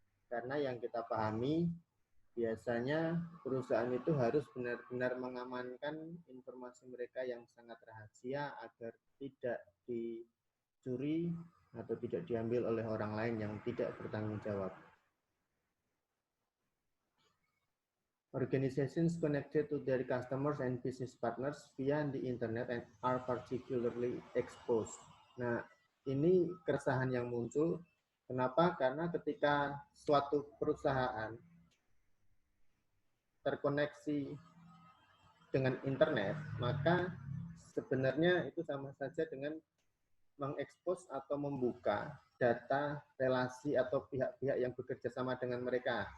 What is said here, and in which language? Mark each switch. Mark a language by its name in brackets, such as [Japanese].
[Indonesian] Karena yang kita pahami, biasanya perusahaan itu harus benar-benar mengamankan informasi mereka yang sangat rahasia agar tidak dicuri atau tidak diambil oleh orang lain yang tidak bertanggung jawab. [English] Organizations connected to their customers and business partners via the internet and are particularly exposed. [Indonesian] Nah, ini keresahan yang muncul. Kenapa? Karena ketika suatu perusahaan terkoneksi dengan internet, maka sebenarnya itu sama saja dengan mengekspos atau membuka data relasi atau pihak-pihak yang bekerja sama dengan mereka.